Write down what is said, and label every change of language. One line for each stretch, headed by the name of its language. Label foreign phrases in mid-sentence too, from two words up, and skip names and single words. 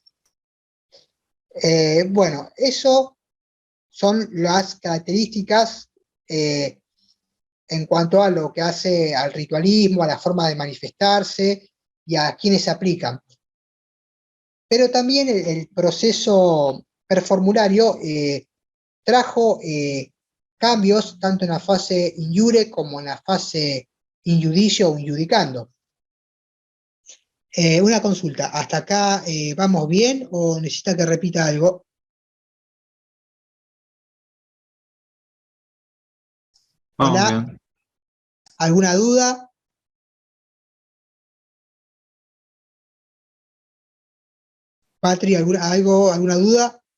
Spanish: Bueno, eso son las características en cuanto a lo que hace al ritualismo, a la forma de manifestarse y a quienes se aplican. Pero también el proceso performulario trajo cambios tanto en la fase
Latin: in iure
Spanish: como en la fase
Latin: in judicio
Spanish: o
Latin: in judicando.
Spanish: Una consulta, ¿hasta acá vamos bien o necesita que repita algo? Vamos Hola, bien. ¿alguna duda? Patri, ¿alguna duda?